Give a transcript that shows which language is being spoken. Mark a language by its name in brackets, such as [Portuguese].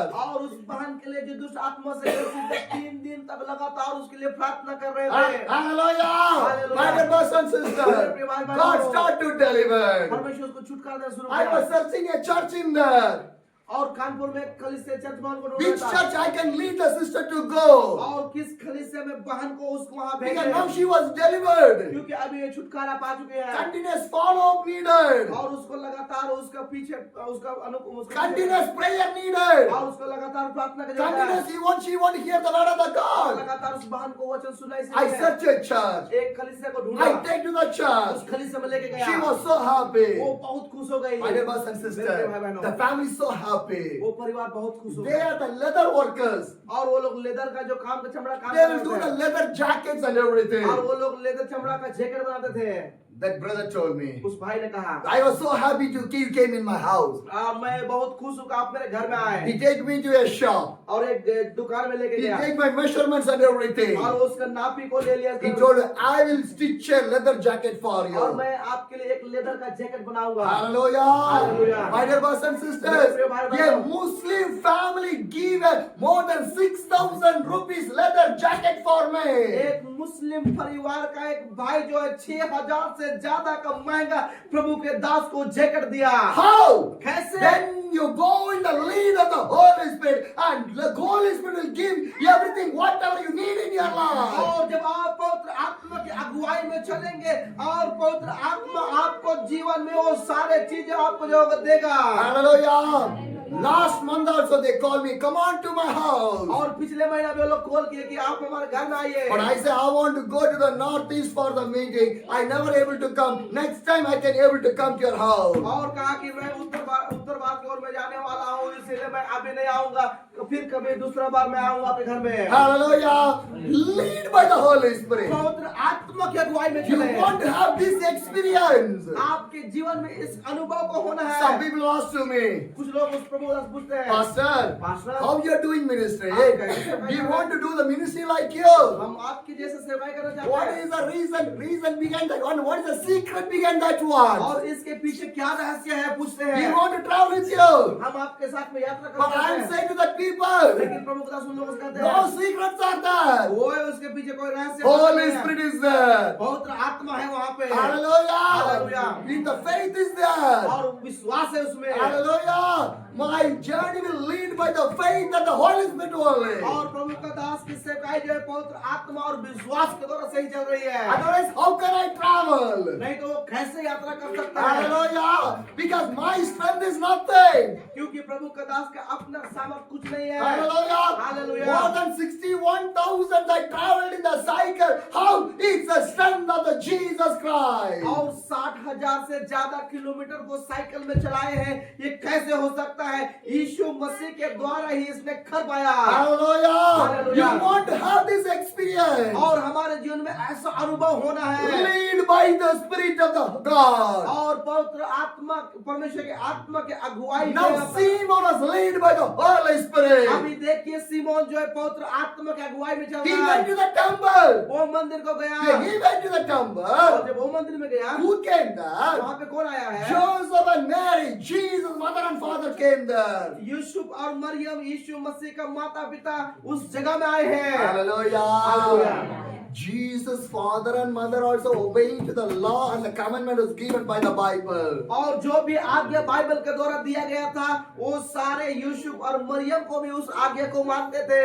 [Hindi] और उस बहन के लिए जो दुष्ट आत्मा से ग्रसित है, 3 दिन तक लगातार उसके लिए प्रार्थना कर रहे थे [English] Hallelujah. My dear brothers and sisters. God started to deliver. [Hindi] परमेश्वर उसको छुटकारा देना शुरू [English] I was [Hindi] किया [English] searching a church in there. [Hindi] और कानपुर में कलीसिया चर्च भवन को ढूंढ [English] Which [Hindi] रहा था [English] church I can lead the sister to go. [Hindi] और किस कलीसिया में बहन को उसको वहां [English] Because now [Hindi] भेजे [English] she was delivered. [Hindi] क्योंकि अभी ये छुटकारा पा चुके हैं [English] Continuous follow-up needed. [Hindi] और उसको लगातार उसका पीछे उसका उसका [English] Continuous prayer needed. [Hindi] और उसको लगातार प्रार्थना का जरूरत है [English] Continuous she want to hear the word of the [Hindi] और [English] God. [Hindi] लगातार उस बहन को वचन सुनाई [English] I [Hindi] से [English] searched a church. [Hindi] एक कलीसिया को [English] I [Hindi] ढूंढा [English] take to the [Hindi] उस [English] church. [Hindi] कलीसिया में लेके [English] She [Hindi] गया [English] was so happy. [Hindi] वो बहुत खुश हो गई [English] My dear brothers and sisters, the family is so happy. [Hindi] वो परिवार बहुत खुश हो [English] They [Hindi] गया [English] are the leather workers. [Hindi] और वो लोग लेदर का जो काम का चमड़ा काम [English] They will do [Hindi] करते [English] the [Hindi] थे [English] leather jackets and everything. [Hindi] और वो लोग लेदर चमड़ा का जैकेट बनाते थे [English] That brother told me. [Hindi] उस भाई ने कहा [English] I was so happy to you came in my house. [Hindi] मैं बहुत खुश हूँ कि आप मेरे घर में आए [English] He take me to a shop. [Hindi] और एक दुकान में लेके [English] He [Hindi] गया [English] take my measurements and everything. [Hindi] और उसका नापी को ले लिया [English] He told me, I will stitch a leather jacket for [Hindi] और [English] you. [Hindi] मैं आपके लिए एक लेदर का जैकेट बनाऊंगा [English] Hallelujah. Hallelujah. My dear brothers and sisters, a Muslim family give more than 6,000 rupees leather jacket for me. [Hindi] एक मुस्लिम परिवार का एक भाई जो है 6,000 से ज्यादा का महंगा प्रभु के दास को जैकेट दिया [English] How? [Hindi] कैसे [English] Then you go in the lead of the Holy Spirit and the Holy Spirit will give you everything, whatever you need in your life. [Hindi] और जब आप पवित्र आत्मा की अगुवाई में चलेंगे और पवित्र आत्मा आपको जीवन में वो सारे चीजें आपको जो देगा [English] Hallelujah. Last month also they called me, come on to my house. [Hindi] और पिछले महीना में वो लोग कॉल किए कि आप हमारे घर में आइए [English] But I say I want to go to the northeast for the meeting. I never able to come. Next time I can able to come to your house. [Hindi] और कहा कि मैं उत्तर भारत की ओर में जाने वाला हूँ इसलिए मैं अभी नहीं आऊंगा फिर कभी दूसरा बार मैं आऊंगा आपके घर में [English] Hallelujah. Lead by the Holy Spirit. [Hindi] पवित्र आत्मा की अगुवाई में [English] You [Hindi] चले [English] want to have this experience. [Hindi] आपके जीवन में इस अनुभव को होना है [English] Some people ask to me, [Hindi] कुछ लोग उस प्रभु दास पूछते हैं [English] Pastor, Pastor, how you are doing ministry? Okay. We want to do the ministry like you. [Hindi] हम आपकी जैसे सेवाएं करना चाहते [English] What [Hindi] हैं [English] is the reason behind that one? What is the secret behind that one? [Hindi] और इसके पीछे क्या रहस्य है पूछते [English] We [Hindi] हैं [English] want to travel with you. [Hindi] हम आपके साथ में यात्रा [English] But [Hindi] करना [English] I am [Hindi] चाहते हैं [English] saying to the people, people. [Hindi] लेकिन प्रमुख दास उन लोगों से कहते [English] No [Hindi] हैं [English] secrets are there. [Hindi] वो है उसके पीछे कोई रहस्य [English] Holy [Hindi] नहीं है। [English] Spirit is there. [Hindi] पवित्र आत्मा है वहाँ पे [English] Hallelujah. Hallelujah. In the faith is there. [Hindi] और विश्वास है उसमें [English] Hallelujah. My journey will lead by the faith and the Holy Spirit only. [Hindi] और प्रभु का दास की सेवकाई जो है पवित्र आत्मा और विश्वास के द्वारा सही चल रही है। [English] Otherwise, how can I travel? [Hindi] नहीं तो वो कैसे यात्रा कर सकता है? [English] Hallelujah. Because my strength is nothing. [Hindi] क्योंकि प्रभु का दास का अपना सामर्थ कुछ नहीं है। [English] Hallelujah. Hallelujah. More than 61,000 I traveled in the cycle. How? It's the strength of the Jesus Christ. [Hindi] और 60,000 से ज्यादा किलोमीटर को साइकिल में चलाए हैं। ये कैसे हो सकता है? यीशु मसीह के द्वारा ही इसने कर पाया। [English] Hallelujah. Hallelujah. You want to have this experience. [Hindi] और हमारे जीवन में ऐसा अनुभव होना है [English] Lead by the Spirit of the God. [Hindi] और पवित्र आत्मा परमेश्वर के आत्मा के अगुवाई में [English] Now Simon was led by the Holy Spirit. [Hindi] अभी देखिए सीमोन जो है पवित्र आत्मा के अगुवाई में चल [English] He [Hindi] रहा [English] went [Hindi] है। [English] to the temple. [Hindi] वो मंदिर को गया [English] When he went to the [Hindi] और [English] temple, [Hindi] जब वो मंदिर में गया [English] who came there? [Hindi] वहाँ पे कौन आया है? [English] Joseph and Mary, Jesus' mother and father came there. [Hindi] Yusuf और मरियम यीशु मसीह का माता पिता उस जगह में आए हैं। [English] Hallelujah. Hallelujah. Jesus' father and mother also obeying to the law and the commandment was given by the Bible. [Hindi] और जो भी आज्ञा बाइबल के द्वारा दिया गया था वो सारे यूसुफ और मरियम को भी उस आज्ञा को मानते थे।